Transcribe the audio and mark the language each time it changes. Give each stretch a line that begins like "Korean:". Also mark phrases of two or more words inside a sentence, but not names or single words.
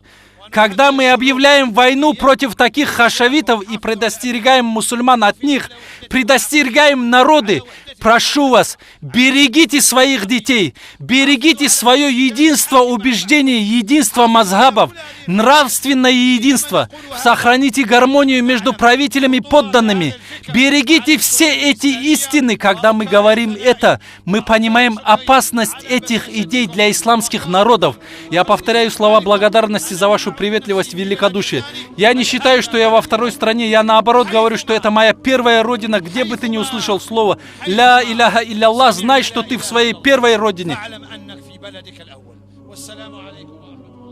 Russian: Когда мы объявляем войну против таких хашавитов и предостерегаем мусульман от них, предостерегаем народы, прошу вас, берегите своих детей, берегите свое единство убеждений, единство мазхабов, нравственное единство, сохраните гармонию между правителями и подданными, Берегите все эти истины. Когда мы говорим это, мы понимаем опасность этих идей для исламских народов. Я повторяю слова благодарности за вашу приветливость и великодушие. Я не считаю, что я во второй стране. Я наоборот говорю, что это моя первая родина. Где бы ты ни услышал слово
Arabic: «لا إله إلا,
Russian: знай, что ты в своей первой родине».